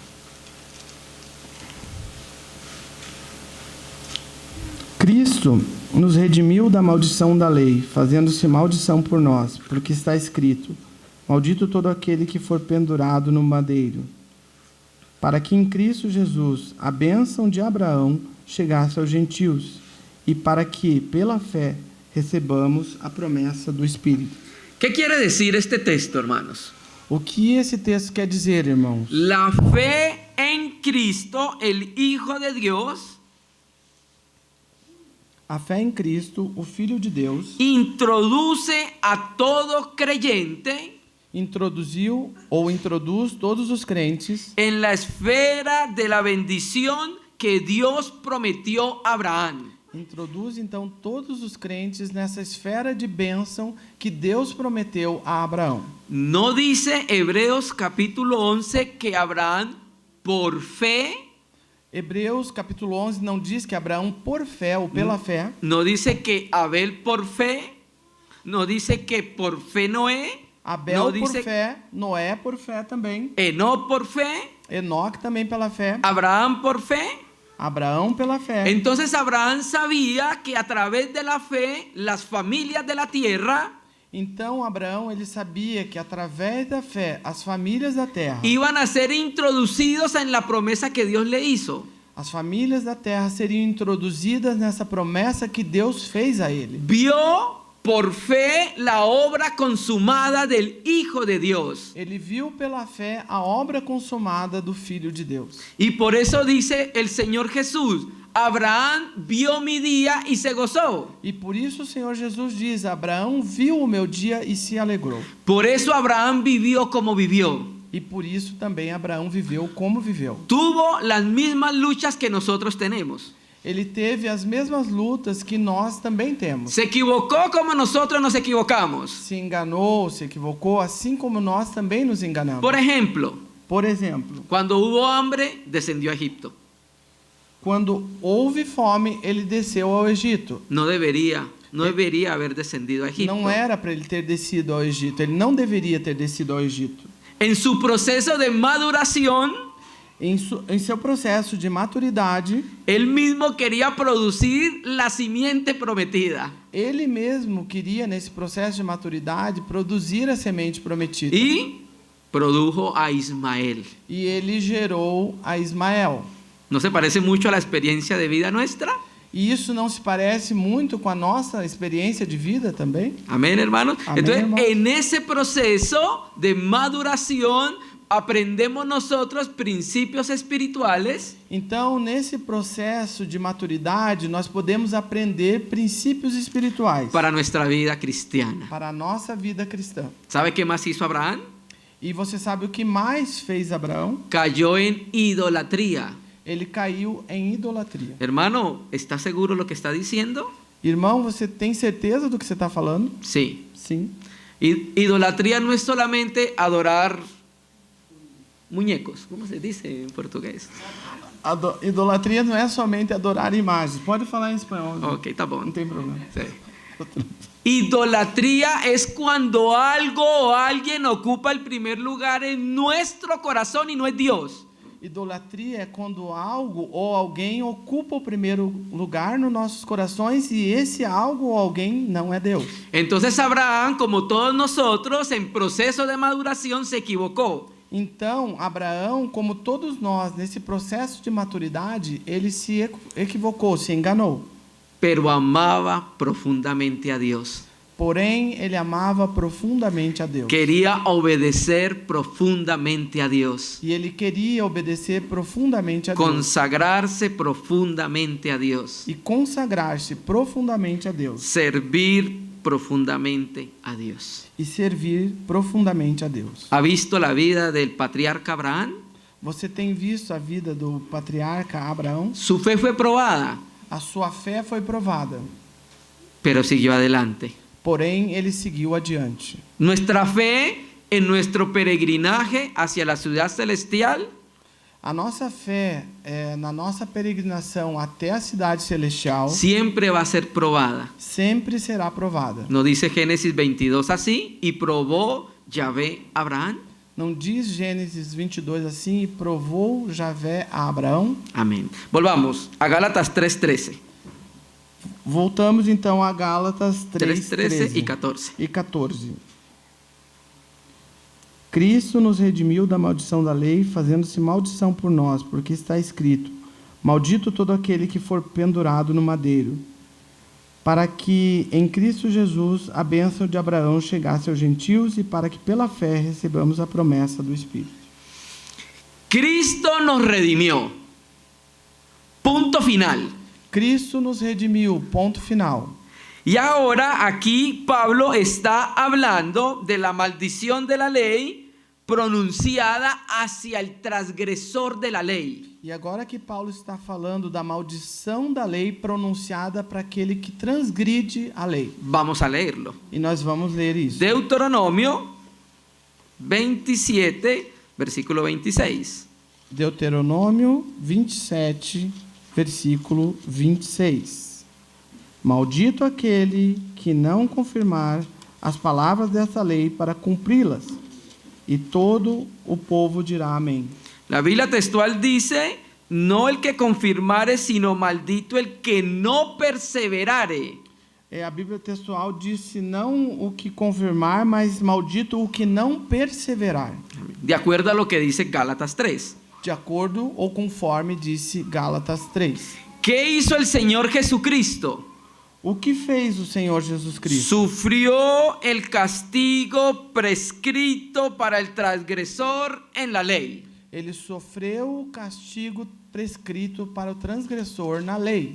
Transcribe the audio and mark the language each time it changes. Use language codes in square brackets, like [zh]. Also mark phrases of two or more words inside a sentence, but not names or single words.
[pt] Cristo nos redimiu da maldição da lei, fazendo-se maldição por nós, porque está escrito: maldito todo aquele que for pendurado no madeiro, para que em Cristo Jesus a bênção de Abraão chegasse aos gentios, e para que, pela fé, recebamos a promessa do Espírito. [es] ¿Qué quiere decir este texto, hermanos? [pt] O que esse texto quer dizer, irmãos? [es] La fe en Cristo, el Hijo de Dios, [pt] A fé em Cristo, o Filho de Deus, [es] introduce a todo creyente [pt] introduziu ou introduz todos os crentes [es] en la esfera de la bendición que Dios prometió a Abraham. [pt] introduz então todos os crentes nessa esfera de bênção que Deus prometeu a Abraão. [es] ¿No dice Hebreos capítulo 11 que Abraham por fe, [pt] Hebreus capítulo 11 não diz que Abraão por fé ou pela fé, [es] no dice que Abel por fe, no dice que por fe Noé, Abel no por dice [pt] fé, Noé por fé também, [es] Enoc por fe, [pt] Enoque também pela fé, [es] Abraham por fe? [pt] Abraão pela fé. [es] Entonces Abraham sabía que a través de la fe las familias de la tierra [pt] Então Abraão ele sabia que através da fé as famílias da terra, [es] iban a ser introducidos en la promesa que Dios le hizo. [pt] as famílias da terra seriam introduzidas nessa promessa que Deus fez a ele. [es] Vio por fe la obra consumada del Hijo de Dios. [pt] Ele viu pela fé a obra consumada do Filho de Deus. [es] Y por eso dice el Señor Jesús, Abraham vio mi día y se gozó. [pt] E por isso o Senhor Jesus diz: Abraão viu o meu dia e se alegrou. [es] Por eso Abraham vivió como vivió. [pt] E por isso também Abraão viveu como viveu. [es] Tuvo las mismas luchas que nosotros tenemos. [pt] Ele teve as mesmas lutas que nós também temos. [es] Se equivocó como nosotros nos equivocamos. [pt] Se enganou, se equivocou, assim como nós também nos enganamos. [es] Por ejemplo, [pt] Por exemplo, [es] cuando hubo hambre, descendió a Egipto. [pt] quando houve fome, ele desceu ao Egito. [es] No debería haber descendido a Egipto. [pt] Não era para ele ter descido ao Egito. Ele não deveria ter descido ao Egito. [es] En su proceso de maduración, [pt] Em seu processo de maturidade, [es] él mismo quería producir la simiente prometida. [pt] ele mesmo queria, nesse processo de maturidade, produzir a semente prometida. [es] Y produjo a Ismael. [pt] E ele gerou a Ismael. [es] ¿No se parece mucho a la experiencia de vida nuestra? [pt] E isso não se parece muito com a nossa experiência de vida também? [es] Amén, hermanos. Amén, Entonces, hermanos. en ese proceso de maduración, aprendemos nosotros principios espirituales [pt] Então, nesse processo de maturidade, nós podemos aprender princípios espirituais [es] para nuestra vida cristiana. [pt] para a nossa vida cristã. [es] ¿Sabe qué más hizo Abraham? [pt] E você sabe o que mais fez Abraão? [es] Cayó en idolatría. [pt] Ele caiu em idolatria. [es] Hermano, ¿está seguro lo que está diciendo? [pt] Irmão, você tem certeza do que você está falando? [es] Sí. [pt] Sim. [es] Idolatría no es solamente adorar muñecos. ¿Cómo se dice en portugués? [pt] Idolatria não é somente adorar imagens. Pode falar em espanhol. Ok, tá bom. Não tem problema. [es] Sí. Idolatría es cuando algo o alguien ocupa el primer lugar en nuestro corazón y no es Dios. [pt] Idolatria é quando algo ou alguém ocupa o primeiro lugar nos nossos corações e esse algo ou alguém não é Deus. [es] Entonces Abraham, como todos nosotros, en proceso de maduración se equivocó. [pt] Então, Abraão, como todos nós, nesse processo de maturidade, ele se equivocou, se enganou. [es] Pero amaba profundamente a Dios. [pt] Porém, ele amava profundamente a Deus. [es] Quería obedecer profundamente a Dios. [pt] E ele queria obedecer profundamente a Deus. [es] Consagrarse profundamente a Dios. [pt] E consagrar-se profundamente a Deus. [es] Servir profundamente a Dios. [pt] E servir profundamente a Deus. [es] ¿Ha visto la vida del patriarca Abraham? [pt] Você tem visto a vida do patriarca Abraão? [es] Su fe fue probada, [pt] A sua fé foi provada. [es] pero siguió adelante. [pt] Porém, ele seguiu adiante. [es] Nuestra fe en nuestro peregrinaje hacia la ciudad celestial [pt] A nossa fé, na nossa peregrinação até a cidade celestial, [es] siempre va a ser probada. [pt] sempre será provada. [es] ¿No dice Génesis 22 así? Y probó Yahvé a Abraham. [pt] Não diz Gênesis 22 assim, e provou Javé a Abraão? [es] Amén. Volvamos a Gálatas 3:13. [pt] Voltamos então a Gálatas 3:13 3:13 [es] y 14. [pt] e 14. Cristo nos redimiu da maldição da lei, fazendo-se maldição por nós, porque está escrito: maldito todo aquele que for pendurado no madeiro, para que em Cristo Jesus a bênção de Abraão chegasse aos gentios e para que pela fé recebamos a promessa do Espírito. [es] Cristo nos redimió. Punto final. [pt] Cristo nos redimiu, ponto final. [es] Y ahora aquí Pablo está hablando de la maldición de la ley pronunciada hacia el transgresor de la ley. [pt] E agora que Paulo está falando da maldição da lei pronunciada para aquele que transgride a lei. [es] Vamos a leerlo. [pt] E nós vamos ler isso. [es] Deuteronomio 27, versículo 26. [pt] Deuteronômio 27, versículo 26. Maldito aquele que não confirmar as palavras dessa lei para cumpri-las. E todo o povo dirá amém. [es] La Biblia textual dice, no el que confirmare, sino maldito el que no perseverare. [pt] A Bíblia textual disse não o que confirmar, mas maldito o que não perseverar. [es] De acuerdo a lo que dice Gálatas 3. [pt] De acordo ou conforme disse Gálatas 3. [es] ¿Qué hizo el Señor Jesucristo? [pt] O que fez o Senhor Jesus Cristo? [es] Sufrió el castigo prescrito para el transgresor en la ley. [pt] Ele sofreu o castigo prescrito para o transgressor na lei.